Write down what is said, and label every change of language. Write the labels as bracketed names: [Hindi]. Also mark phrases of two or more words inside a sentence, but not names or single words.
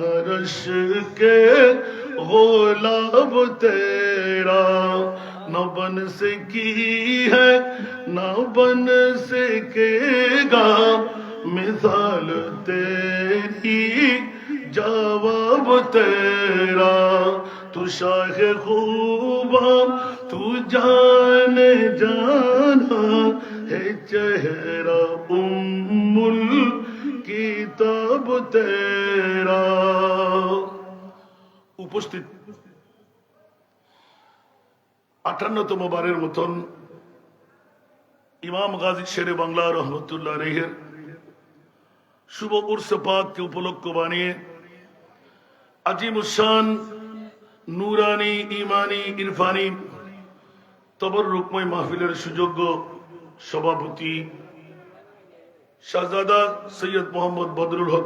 [Urdu] رش کے غلاب تیرا نہ بن سکی ہے نہ بن سکے گا مثال تیری جواب تیرا تو شاہ خوبا تو جان جانا ہے چہرہ کتاب تیرا [Bangla] উপস্থিত 58তম বারের মতন ইমাম গাজী শেরে বাংলা রহমতুল্লাহ আলাইহির শুভ উরস পাককে উপলক্ষ বানিয়ে আজিমুশান নুরানি ইমানি ইরফানি তবররুকময় মাহফিলের সুযোগ্য সভাপতি শাহজাদা সৈয়দ মোহাম্মদ বদরুল হক